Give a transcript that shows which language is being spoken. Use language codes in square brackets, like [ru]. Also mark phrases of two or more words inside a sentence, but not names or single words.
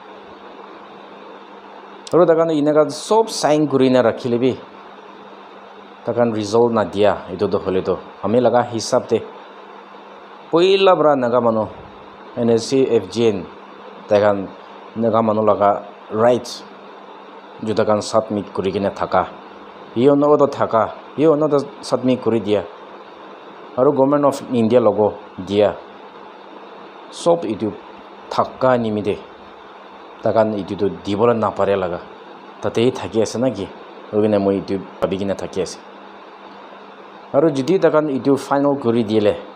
[nag] aro takan inaga sob sign kurina rakhile bi takan result na dia itu to hole to ame laga hisab te poila bra naga mano NSCFGN takan naga manu laga rights juta kan submit kuri kina thaka iyo no to thaka iyo no to submit kuri dia aro [en] government of India [nag] logo dia sob itu thakka nimide takan itu to dibola na pare laga tate thaki ase na ki ogine moi itu babigina thaki ase aro jidi takan itu final kuri diele